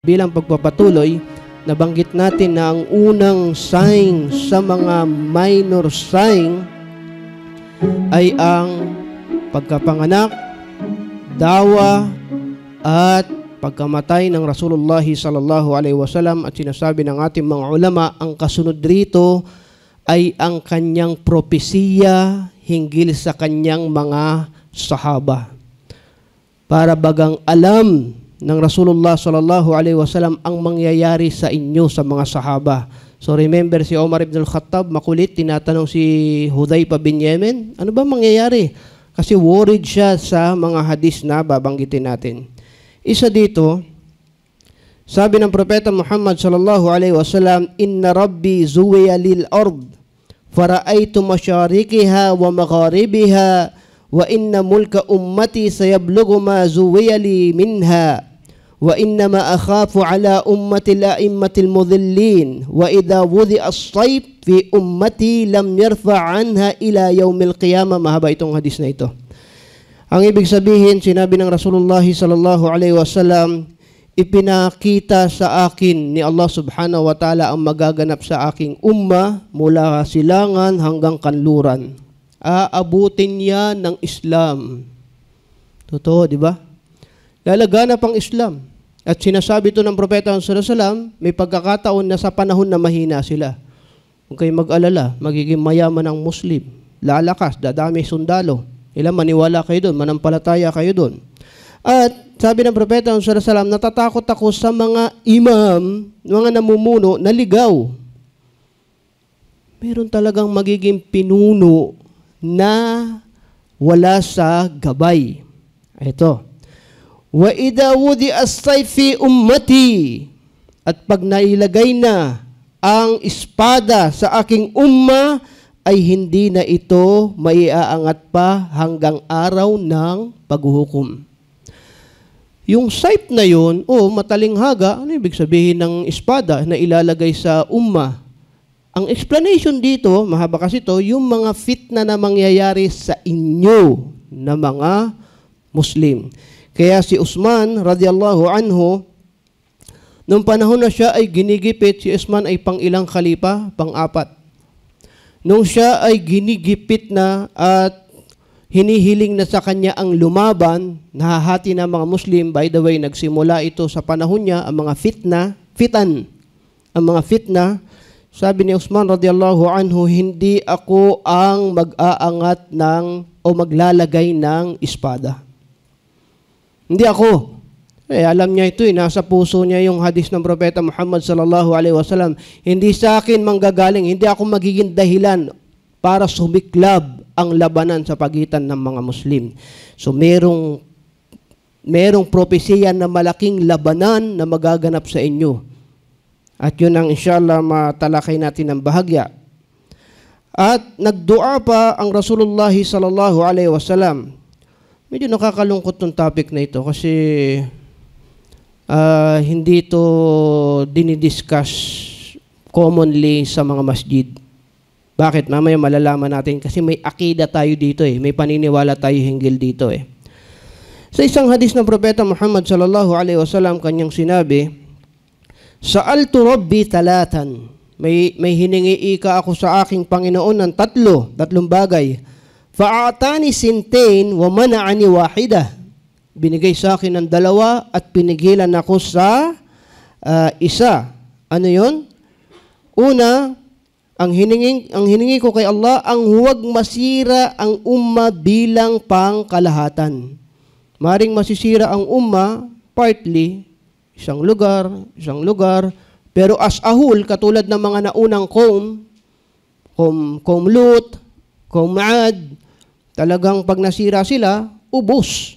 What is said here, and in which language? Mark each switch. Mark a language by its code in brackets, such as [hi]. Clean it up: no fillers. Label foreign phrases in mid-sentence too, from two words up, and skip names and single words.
[tl] Bilang pagpapatuloy, nabanggit natin na ang unang sign sa mga minor sign ay ang pagkapanganak, dawa, at pagkamatay ng [ar] رسول الله صلى الله عليه وسلم. [tl] At sinasabi ng ating mga ulama, ang kasunod rito ay ang kanyang propesiya hinggil sa kanyang mga sahaba. Para bagang alam ng [ar] رسول الله صلى الله عليه وسلم [tl] ang mangyayari sa inyo sa mga sahaba. [en] So remember [tl] si Omar ibn al-Khattab, makulit, tinatanong si Hudayfa bin Yemen, ano ba mangyayari? Kasi worried siya sa mga hadis na babanggitin natin. Isa dito, sabi ng propeta Muhammad [ar] صلى الله عليه وسلم إن ربي زوى لي الأرض فرأيت مشارقها ومغاربها وإن ملك أمتي سيبلغ ما زوي لي منها وإن ما أخاف على أمتي الأئمة المضلين وإذا وضع السيف في أمتي لم يرفع عنها إلى يوم القيامة." [tl] Mahaba itong hadis na ito. Ang ibig sabihin, sinabi ng [ar] رسول الله صلى الله عليه وسلم, [tl] ipinakita sa akin ni [ar] الله سبحانه وتعالى [tl] ang magaganap sa aking umma mula silangan hanggang kanluran. Aabutin niya ng Islam. Totoo, di ba? Lalaganap ang Islam. At sinasabi ito ng propeta [ar] صلى الله عليه وسلم, [tl] may pagkakataon na sa panahon na mahina sila. Huwag kayong mag-alala, magiging mayaman ang Muslim. Lalakas, dadami sundalo. Ilan maniwala kayo doon, manampalataya kayo doon. At sabi ng propeta [ar] صلى الله عليه وسلم, [tl] natatakot ako sa mga imam, mga namumuno na ligaw. Meron talagang magiging pinuno na wala sa gabay. Ito. [ar] وإذا وضع السيف في أمتي, [tl] at pag nailagay na ang espada sa aking umma, ay hindi na ito maiaangat pa hanggang araw ng paghuhukom. Yung sayf na yun, matalinghaga, ano ibig sabihin ng espada na ilalagay sa umma? Ang explanation dito, mahaba kasi ito, yung mga fitna na mangyayari sa inyo na mga Muslim. Kaya si Usman [ar] رضي الله عنه, [tl] nung panahon na siya ay ginigipit, si Usman ay pang-ilang khalifa? Pang-apat. Nung siya ay ginigipit na at hinihiling na sa kanya ang lumaban, nahahati ng mga Muslim. [en] By the way, [tl] nagsimula ito sa panahon niya, ang mga ang mga fitna. Sabi ni Usman [ar] رضي الله عنه, [tl] hindi ako ang mag-aangat o maglalagay ng espada. Hindi ako. Alam niya ito, nasa puso niya yung hadis ng propeta Muhammad [ar] صلى الله عليه وسلم. [tl] Hindi sa akin manggagaling, hindi ako magiging dahilan para sumiklab ang labanan sa pagitan ng mga Muslim. So merong propesiya na malaking labanan na magaganap sa inyo. At yun ang inshallah matalakay natin ng bahagya. At nagdua pa ang [ar] رسول الله صلى الله عليه وسلم. [tl] Medyo nakakalungkot ng topic na ito kasi hindi ito dinidiscuss commonly sa mga masjid. Bakit? Mamaya malalaman natin kasi may akida tayo dito may paniniwala tayo hinggil dito Sa isang hadis ng propeta Muhammad [ar] صلى الله عليه وسلم, [tl] kanyang sinabi, [ar] "سألت ربي ثلاثا." [tl] May hiningi ika ako sa aking Panginoon ng tatlong bagay. [ar] فأعطاني ثنتين ومنعني واحدة. [tl] Binigay sa akin ng 2 at pinigilan ako sa isa. Ano yun? Una, ang hiningi ko kay Allah, ang huwag masira ang umma bilang pangkalahatan. Maring masisira ang umma, partly, isang lugar, pero [en] as a whole, [tl] katulad ng mga naunang [ar] قوم لوط قوم عاد, [tl] talagang pag nasira sila, ubos.